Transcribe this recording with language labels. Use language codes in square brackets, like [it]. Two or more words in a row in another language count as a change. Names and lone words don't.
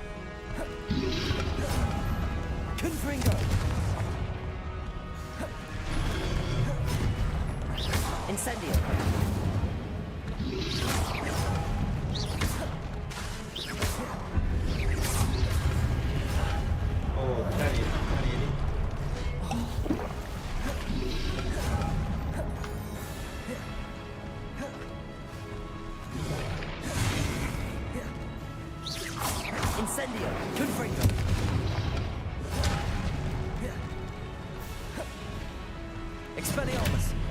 [en] Confringo. Incendio. [tr] Oo, bir tane yedik, bir tane yedik. [en] Incendio. Confringo. Expelliarmus.